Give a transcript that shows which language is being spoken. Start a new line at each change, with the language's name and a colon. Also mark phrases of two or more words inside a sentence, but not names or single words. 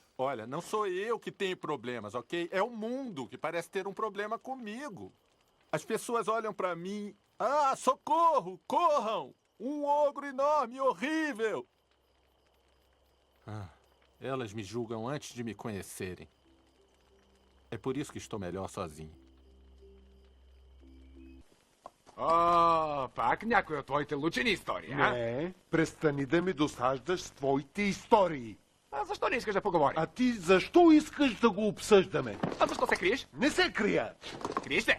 Portuguese: Olha, não sou eu que tenho problemas, ok? É o mundo que parece ter um problema comigo. As pessoas olham pra mim. Socorro! Corram! Um ogro enorme, horrível! Elas me julgam antes de me conhecerem. É por isso que estou melhor sozinho.
Bulgarian: Пак някой от твоите учени истории, а? Не, престани да ми досаждаш с твоите истории. А защо не искаш да поговорим? А ти защо искаш да го обсъждаме? А защо се криеш? Не се крия. Криеш се?